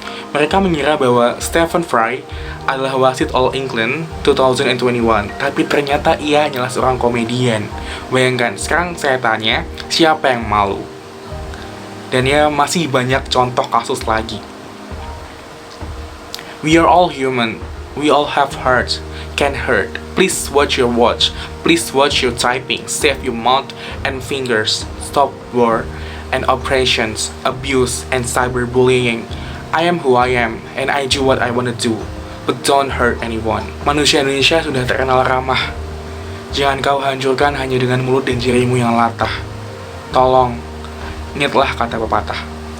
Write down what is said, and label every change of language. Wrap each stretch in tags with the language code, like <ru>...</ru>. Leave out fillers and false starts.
<id>Mereka mengira bahwa Stephen Fry adalah wasit All England 2021, tapi ternyata ia hanyalah seorang komedian. Bayangkan, sekarang saya tanya, siapa yang malu? Dan ya masih banyak contoh kasus lagi.</id> <en>We are all human. We all have hearts, can hurt. Please watch your watch. Please watch your typing. Save your mouth and fingers. Stop war and oppressions, abuse and cyberbullying. I am who I am and I do what I want to do. But don't hurt anyone.</en> <id>Manusia Indonesia sudah terkenal ramah. Jangan kau hancurkan hanya dengan mulut dan jarimu yang latah. Tolong, ingatlah kata pepatah.</id>